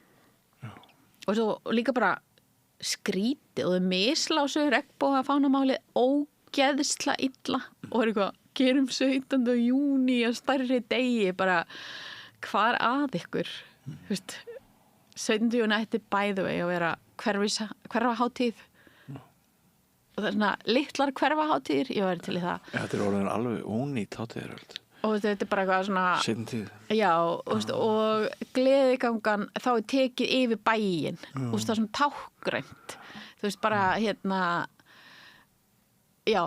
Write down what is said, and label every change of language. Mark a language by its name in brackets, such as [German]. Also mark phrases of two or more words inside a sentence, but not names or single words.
[Icelandic] Og svo líka bara skrítið og þau mislásu regnboga fánamálið ógeðsla illa og er eitthvað, gerum 17. júní að stærri degi, bara hvar að ykkur, þú veist, 17. júní ætti [English] by the way [Icelandic] að vera hverfahátíð og það er svona litlar hverfahátíðir, ég væri til í það. Þetta er orðin alveg ónýtt hátíðir. Og þetta er bara eitthvað svona seinni tíð. Já, og gleðigangan þá er tekið yfir bæinn og það er svona tákgrænt, þú veist, bara já,